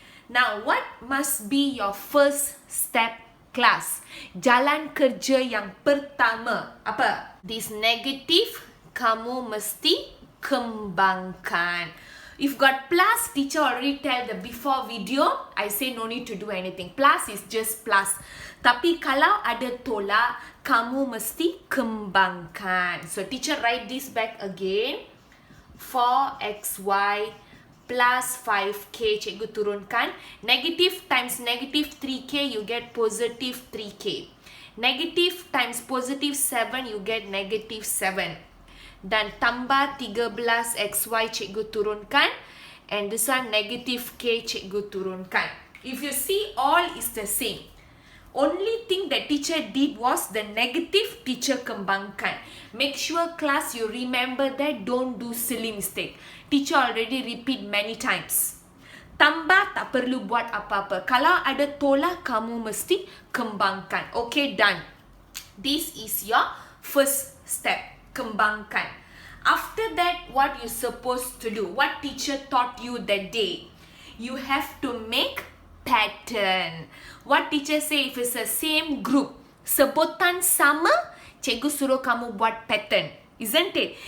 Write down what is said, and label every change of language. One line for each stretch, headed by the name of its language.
English: Now, what must be your first step, class?
Malay: Jalan kerja yang pertama, apa?
English: This negative,
Malay: kamu mesti kembangkan.
English: If got plus, teacher already tell the before video, I say no need to do anything. Plus is just plus.
Malay: Tapi kalau ada tolak, kamu mesti kembangkan.
English: So, teacher write this back again.
Malay: 4xy plus 5k, cikgu turunkan.
English: Negative times negative 3k, you get positive 3k. Negative times positive 7, you get negative 7.
Malay: Dan tambah 13xy, cikgu turunkan.
English: And this one negative k,
Malay: cikgu turunkan.
English: If you see, all is the same. Only thing that teacher did was the negative, teacher kembangkan. Make sure class you remember that, don't do silly mistake. Teacher already repeat many times.
Malay: Tambah tak perlu buat apa-apa. Kalau ada tolak, kamu mesti kembangkan.
English: Okay, done. This is your first step. Kembangkan. After that, what you supposed to do? What teacher taught you that day? You have to make pattern. What teacher say, if it's the same group,
Malay: sebutan sama, cikgu suruh kamu buat pattern.
English: Isn't it?